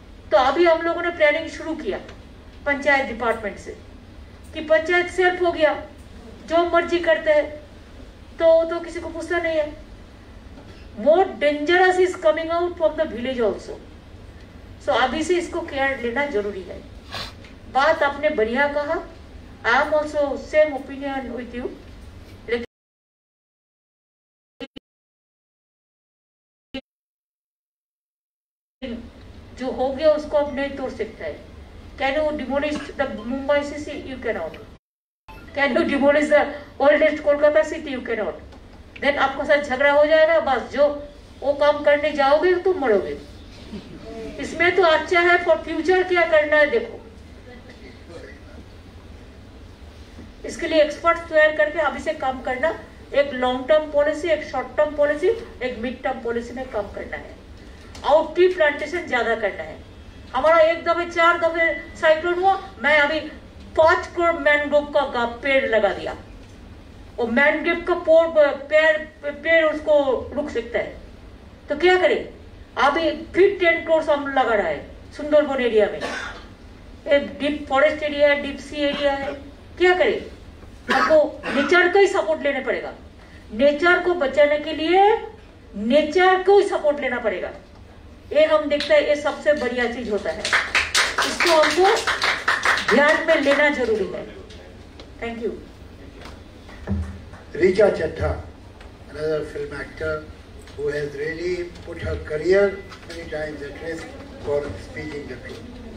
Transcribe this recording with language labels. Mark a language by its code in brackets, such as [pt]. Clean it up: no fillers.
[hi] तो अभी हम लोगों ने प्लानिंग शुरू किया पंचायत डिपार्टमेंट से कि पंचायत सेल्फ हो गया, जो मर्जी करते हैं, तो किसी को पूछता नहीं है. [en] More dangerous is coming out from the village also. So [hi] अभी से इसको केयर लेना जरूरी है. बात आपने बढ़िया कहा. [en] I am also same opinion with you. [hi] जो हो गया उसको अब नहीं तोड़ सकता है. [en] Can you demolish the Mumbai city? You cannot. Can you demolish the oldest Kolkata city? You cannot. Then [hi] आपको साथ झगड़ा हो जाएगा. बस जो वो काम करने जाओगे तुम मरोगे. इसमें तो अच्छा है [en] for future [hi] क्या करना है देखो. इसके लिए एक्सपर्ट्स तैयार करके अभी से काम करना. एक लॉन्ग टर्म पॉलिसी, एक शॉर्ट टर्म पॉलिसी, एक मिड टर्म पॉलिसी में काम करना है. और ट्री प्लांटेशन ज्यादा करना है. हमारा एक दफे 4 दफे साइक्लोन हुआ, मैं अभी 5 करोड़ मैनग्रोव का पेड़ लगा दिया. और मैनग्रोव का पेड़ उसको रुक सकता है. तो क्या करें, अभी फिर 10 करोड़ हम लगा रहा है सुंदरबन एरिया में. एक डीप फॉरेस्ट एरिया है, डीप सी एरिया है. क्या करें, हमको नेचर का ही सपोर्ट लेना पड़ेगा. नेचर को बचाने के लिए नेचर को ही सपोर्ट लेना पड़ेगा. ये हम देखते हैं, ये सबसे बढ़िया चीज होता है. इसको हमको ध्यान में लेना जरूरी है. Thank you. [en] Richa Chatta, another film actor who has really put her career many times at risk for speaking the truth.